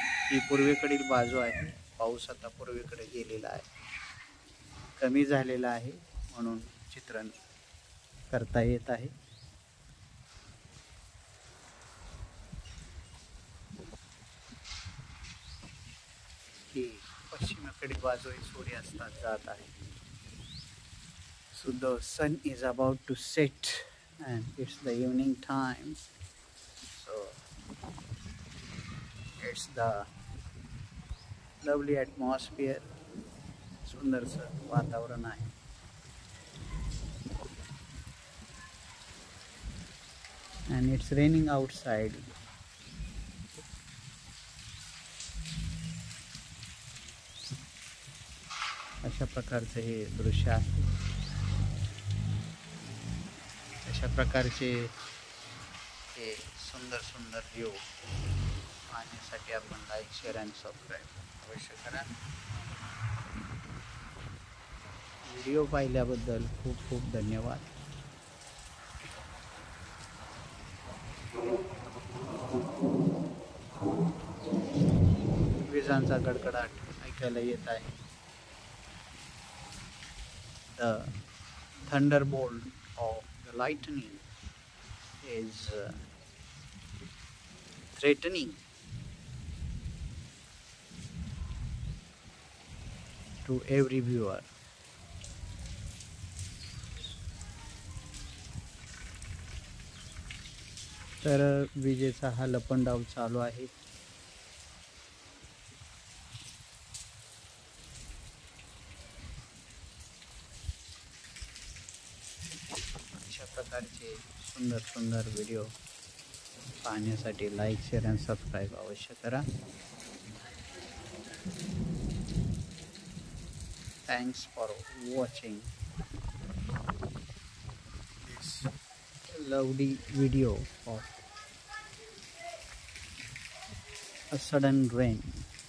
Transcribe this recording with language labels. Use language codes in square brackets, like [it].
[mr] ही पूर्वेकडील बाजू आहे. पाऊस आता पूर्वेकडे गेलेला आहे, कमी झालेला आहे, म्हणून चित्रण करता येत आहे. ही पश्चिमेकडील बाजू सूर्यास्तात जात आहे. [en] So the sun is about to set and it's the evening time. So it's the lovely atmosphere. [mr] सुंदरसं वातावरण आहे. [en] And it's raining outside. [mr] अशा प्रकारचे हे दृश्य आहे. अशा प्रकारचे हे सुंदर सुंदर व्ह्यू पाहण्यासाठी आपण लाईक, शेअर आणि सबस्क्राईब अवश्य करा. व्हिडिओ पाहिल्याबद्दल खूप खूप धन्यवाद. विजांचा गडगडाट ऐकायला येत आहे. [en] The thunderbolt of the lightning is threatening to every viewer. [mr] तर विजेचा हा लपंडाव चालू आहे. अशा प्रकारचे सुंदर सुंदर व्हिडिओ पाहण्यासाठी लाईक, शेअर आणि सबस्क्राईब अवश्य करा. [en] Thanks for watching this lovely video of a sudden rain.